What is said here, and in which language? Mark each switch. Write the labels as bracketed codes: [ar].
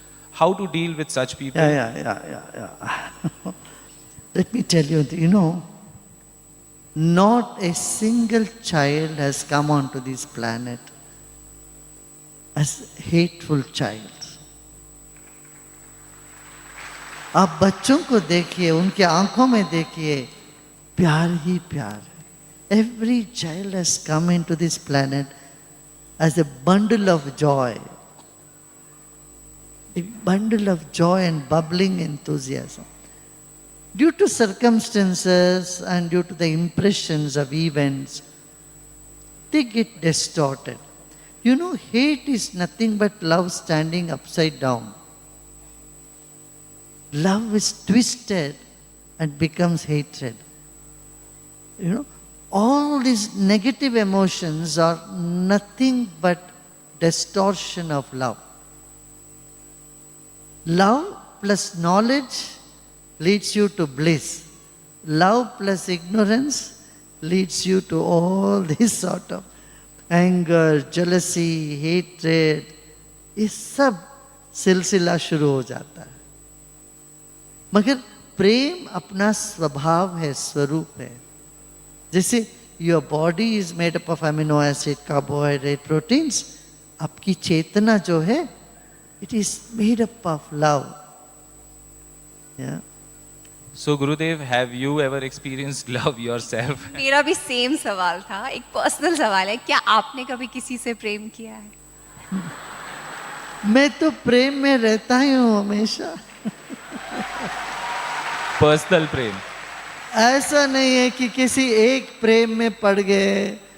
[en] How to deal with such people? Yeah. Let me tell you, you know, not a single child has come onto this planet as hateful child. [hi] आप बच्चों को देखिए, उनके आंखों में देखिए, प्यार ही प्यार है. [en] Every child has come into this planet as a bundle of joy. A bundle of joy and bubbling enthusiasm. Due to circumstances and due to the impressions of events, they get distorted. You know, hate is nothing but love standing upside down. Love is twisted and becomes hatred. You know, all these negative emotions are nothing but distortion of love. Love plus knowledge leads you to bliss. Love plus ignorance leads you to all this sort of anger, jealousy, hatred. [hi] ये सब सिलसिला शुरू हो जाता है. मगर प्रेम अपना स्वभाव है, स्वरूप है. जैसे [en] your body is made up of amino acid, carbohydrate, proteins, [hi] आपकी चेतना जो है, [en] It is made up of love. So Gurudev, have you ever experienced love yourself? [hi] मेरा भी सेम सवाल था, एक पर्सनल सवाल है, क्या आपने कभी किसी से प्रेम किया है? मैं तो प्रेम में रहता ही हूँ हमेशा. Personal प्रेम. ऐसा नहीं है कि किसी एक प्रेम में पड़ गए.